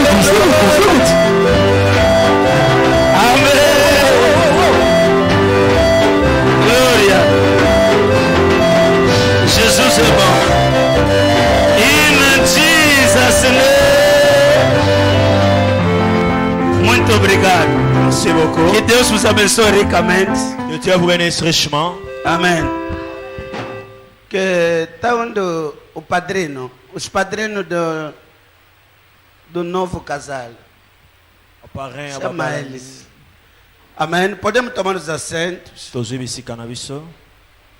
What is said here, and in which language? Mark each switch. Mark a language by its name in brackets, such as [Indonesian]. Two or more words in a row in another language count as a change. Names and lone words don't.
[Portuguese] Amém. Glória. Jesus é bom. [English] In Jesus' name. [Portuguese] Muito obrigado. [French] Merci beaucoup. [Portuguese] Que Deus vos abençoe ricamente. [French] Que Dieu vous bénisse richement. [Portuguese] Amém. Que está onde o padrino, os padrinos do novo casal. Chama eles. Amém. Podemos tomar os assentos.